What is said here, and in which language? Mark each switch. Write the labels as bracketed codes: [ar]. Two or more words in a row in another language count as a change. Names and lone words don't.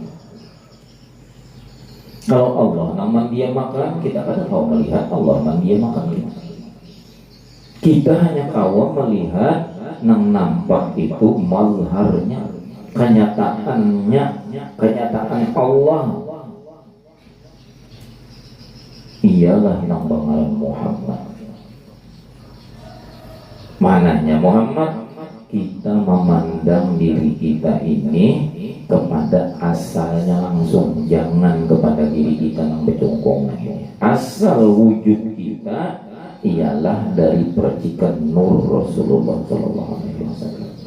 [id] Kalau Allah nang mendiamakan, kita kadang melihat Allah mendiamakan kita. Kita hanya [bjn] kawa melihat nang nampak [id] itu mazharnya, kenyataannya, kenyataan Allah. [bjn] Ialah nang bangaran Muhammad. [id] Mananya Muhammad? Kita memandang diri kita ini kepada asalnya langsung, jangan kepada diri kita yang bercongkong. Asal wujud kita ialah dari percikan nur Rasulullah SAW.